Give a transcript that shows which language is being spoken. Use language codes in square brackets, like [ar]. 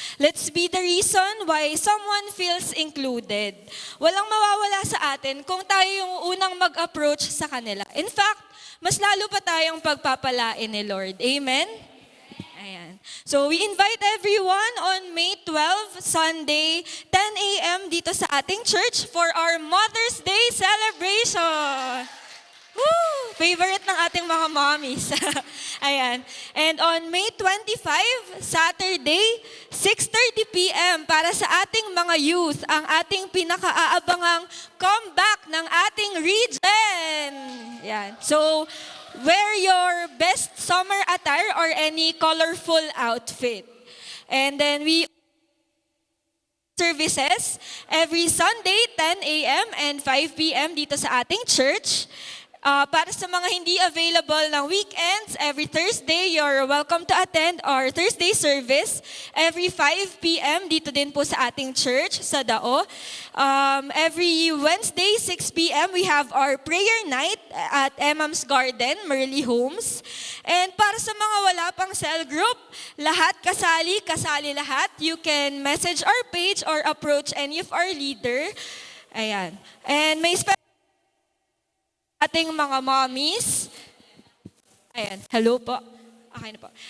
[en] Let's be the reason why someone feels included. [tl] Walang mawawala sa atin kung tayo yung unang mag-approach sa kanila. [en] In fact, [tl] mas lalo pa tayong pagpapalain ni Lord. Amen? Ayan. [en] So we invite everyone on May 12, Sunday, 10 a.m. [tl] dito sa ating [en] church for our Mother's Day celebration. Woo! [tl] Favorite ng ating mga mommies. Ayan. [en] And on May 25, Saturday, 6:30 p.m. [tl] para sa ating mga youth, ang ating pinaka-aabangang comeback ng ating region. Ayan. [en] So, wear your best summer attire or any colorful outfit. And then we services every Sunday, 10 a.m. and 5 p.m. [tl] dito sa ating church. Para sa mga hindi available ng weekends, [en] every Thursday, you're welcome to attend our Thursday service every 5 p.m. [tl] dito din po sa ating church, sa Dao. [en] Every Wednesday, 6 p.m., we have our prayer night at Emam's Garden, Merly Homes. [tl] And para sa mga wala pang cell group, lahat kasali lahat. [en] You can message our page or approach any of our leader. Ayan. [tl] And may ating mga mommies. Ayan, hello po. Okay na po.